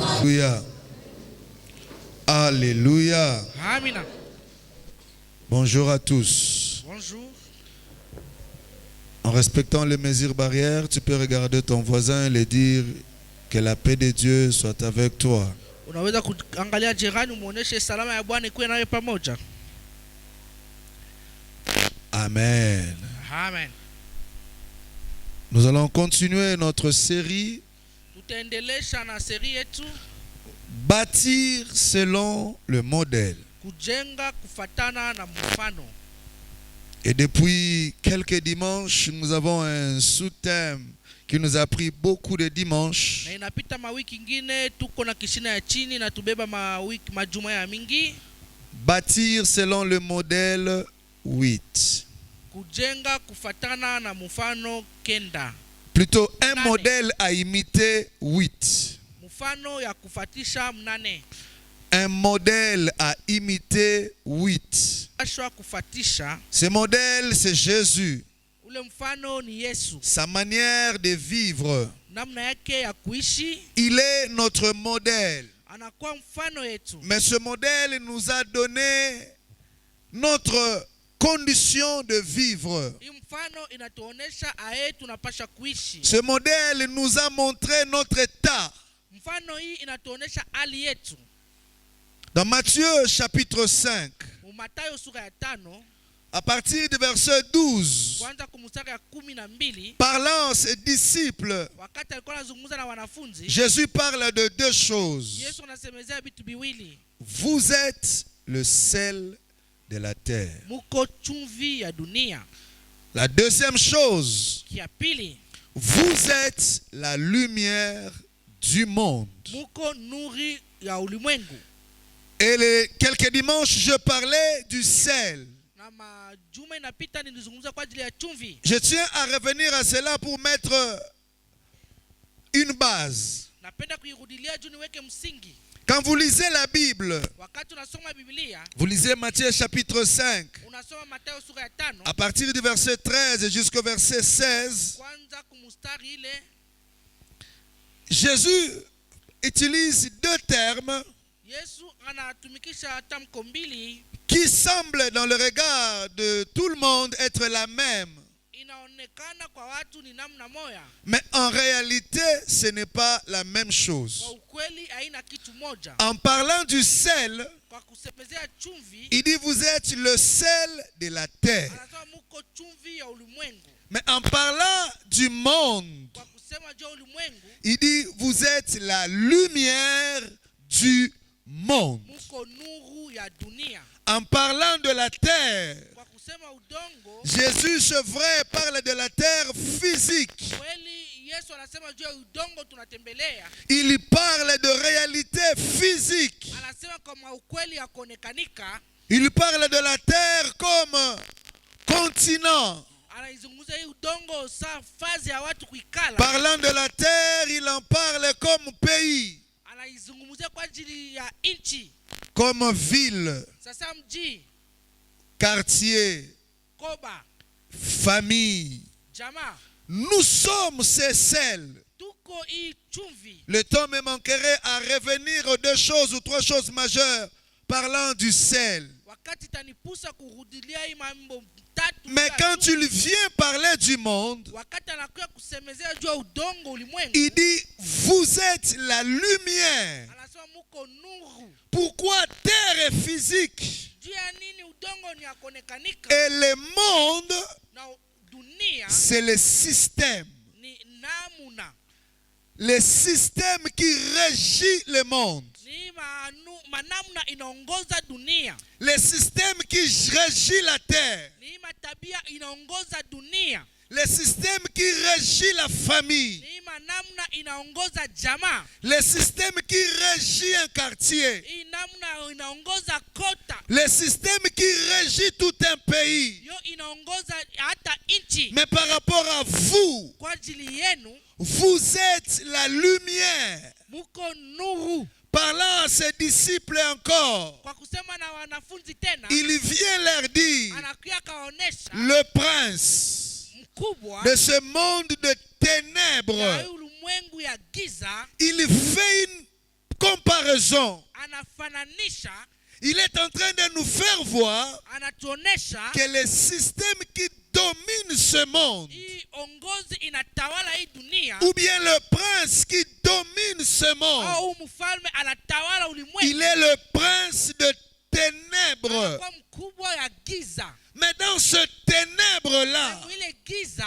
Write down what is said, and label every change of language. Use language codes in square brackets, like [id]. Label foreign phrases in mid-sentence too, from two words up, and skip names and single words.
[fr] Alléluia. Alléluia. [sw] Amina. [fr] Bonjour à tous. Bonjour. En respectant les mesures barrières, tu peux regarder ton voisin et lui dire que la paix de Dieu soit avec toi. [sw] Unaweza kuangalia jirani umuoneshe salama ya Bwana ikuwe nawe pamoja. Amen. Amen. [fr] Nous allons continuer notre série [sw] Tutaendelesha na seri yetu [fr] Bâtir selon le modèle. [sw] kujenga kufatana na mfano. [fr] Et depuis quelques dimanches, nous avons un sous-thème qui nous a pris beaucoup de dimanches. [sw] Na inapita mawiki ingine tuko na kishina ya chini na tubeba majuma ya mingi. [fr] Bâtir selon le modèle 8. [sw] Kujenga kufatana na mfano kenda. [fr] Plutôt un [sw] Nane. [fr] modèle à imiter 8. [sw] Mfano ya kufatisha mnane. [fr] Un modèle à imiter 8. [sw] Ashwa kufatisha. [fr] Ce modèle, c'est Jésus. [sw] Ule mfano ni Yesu. [fr] Sa manière de vivre. [sw] Namna yake ya kuishi. [fr] Il est notre modèle. [sw] Anakuwa mfano yetu. [fr] Mais ce modèle nous a donné notre condition de vivre. [sw] Hii mfano inatuonesha aye tunapasha kuishi. [fr] Ce modèle nous a montré notre état. [sw] Mfano hii inatuonesha hali yetu. [fr] Dans Matthieu chapitre 5, [sw] Mathayo sura ya 5, [fr] à partir du verset 12, [sw] kwanza kumstari ya 12, [fr] parlant à ses disciples, [sw] wakati alikuwa anazungumza na wanafunzi, [fr] Jésus parle de deux choses. [sw] Yesu anasemezea vitu viwili. [fr] Vous êtes le sel de la terre. [sw] Muko chumvi ya dunia. [fr] La deuxième chose, [sw] Kia pili, [fr] vous êtes la lumière du monde. [sw] muko nuri ya ulimwengu. [fr] Et les quelques dimanches, je parlais du sel. [sw] Na majuma inapita nilizungumza kwa ajili ya chumvi. [fr] Je tiens à revenir à cela pour mettre une base. [sw] Napenda kuirudilia juu niweke msingi. [fr] Quand vous lisez la Bible, [sw] Wakati unasoma Biblia, [fr] vous lisez Matthieu chapitre 5, [sw] unasoma Mathayo sura ya 5, [fr] à partir du verset 13 jusqu'au verset 16, [sw] kwanza kumstari ile, [fr] Jésus utilise deux termes [sw] Yesu anatumikisha tamko mbili [fr] qui semblent dans le regard de tout le monde être la même. [sw] inaonekana kwa watu ni namna moja. [fr] Mais en réalité, ce n'est pas la même chose. [sw] Kwa ukweli haina kitu moja. [fr] En parlant du sel, [sw] Kwa kusemezea chumvi, [fr] il dit vous êtes le sel de la terre. [sw] anasema muko chumvi ya ulimwengu. [fr] Mais en parlant du monde, [sw] Kwa kusema juu ya ulimwengu, [fr] il dit vous êtes la lumière du monde. [sw] muko nuru ya dunia. [fr] En parlant de la terre, [sw] Kwa kusema udongo, [fr] Jésus, ce vrai, parle de la terre physique. [sw] kweli Yesu anasema juu ya udongo tunatembelea. [fr] Il parle de réalité physique. [sw] Anasema kama ukweli ya kuonekanika. [fr] Il parle de la terre comme continent. [sw] Anaizungumza hii udongo saa fazi ya watu kuikala. [fr] Parlant de la terre, il en parle comme pays, [sw] Anaizungumzia kwa ajili ya nchi. [fr] comme ville, [sw] Sasa mji, [fr] quartier, [sw] koba, [fr] famille. [sw] jamaa, [fr] Nous sommes ces sels. [sw] tuko hii chumvi. [fr] Le temps me manquerait à revenir aux deux choses ou trois choses majeures parlant du sel. [sw] Wakati tanipusa kurudilia hii mambo tatu. [fr] Mais quand il vient parler du monde, [sw] wakati anakuja kusemezea juu ya udongo ulimwengu, [fr] il dit vous êtes la lumière. [sw] anasema muko nuru. [fr] Pourquoi terre est physique [sw] Juu ya nini udongo ni ya kuonekanika [fr] et le monde, [sw] na dunia [fr] c'est le système. [sw] ni namuna. [fr] Le système qui régit le monde. [sw] Ni manamna inaongoza dunia. [fr] Le système qui régit la terre. [sw] Ni matabia inaongoza dunia. [fr] Le système qui régit la famille. [sw] Ni manamna inaongoza jamaa. [fr] Le système qui régit un quartier. [sw] Hii namna inaongoza kota. [fr] Le système qui régit tout un pays. [sw] Yo inaongoza hata nchi. [fr] Mais par rapport à vous, [sw] Kwa ajili yenu, [fr] vous êtes la lumière. [sw] muko nuru. [fr] Parlant à ses disciples encore, [sw] Kwa kusema na wanafunzi tena, [fr] il vient leur dire, [sw] anakuya kaonesha [fr] le prince [sw] mkubwa [fr] de ce monde de [sw] ya [fr] ténèbres, [sw] ulimwengu ya giza, [fr] il fait une comparaison, [sw] anafananisha, [fr] il est en train de nous faire voir [sw] anatuonesha [fr] que le système qui domine ce monde, [sw] hii ongozi inatawala hii dunia, [fr] ou bien le prince qui domine ce monde, [sw] au mfalme anatawala ulimwengu, [fr] il est le prince de ténèbres. [sw] anakuwa mkubwa ya giza. [fr] Mais dans ce ténèbre-là, [sw] Ile giza